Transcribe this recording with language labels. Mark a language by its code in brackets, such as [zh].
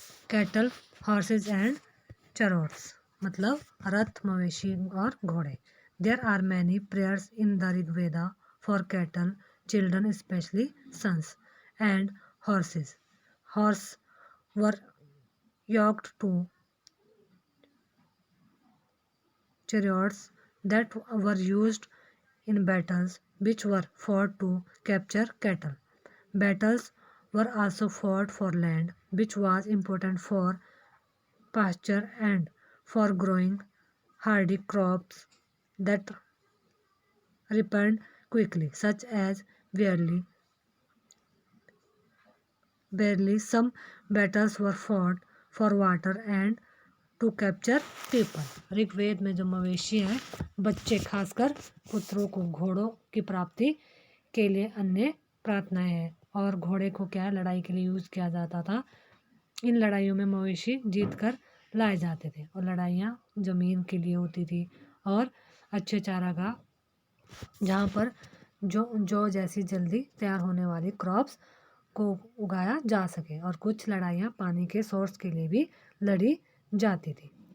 [en] cattle horses and chariots [hi] मतलब रथ, मवेशी और घोड़े। [en] There are many prayers in the Rigveda for cattle children specially sons and horses. Horse were yoked to chariots that were used in battles which were fought to capture cattle. Battles were also fought for land which was important for pasture and for growing hardy crops that ripened quickly, such as barley. Some battles were fought for water and to capture people. [hi] Rigveda में जो मवेशी हैं, बच्चे खासकर पुत्रों को घोड़ों की प्राप्ति के लिए अन्य प्रार्थनाएं हैं, और घोड़े को क्या लड़ाई के लिए यूज़ किया जाता था। इन लड़ाइयों में मवेशी जीत कर लाए जाते थे और लड़ाइयाँ ज़मीन के लिए होती थी और अच्छे चारागाह जहाँ पर जो जैसी जल्दी तैयार होने वाली क्रॉप्स को उगाया जा सके, और कुछ लड़ाइयाँ पानी के सोर्स के लिए भी लड़ी जाती थी।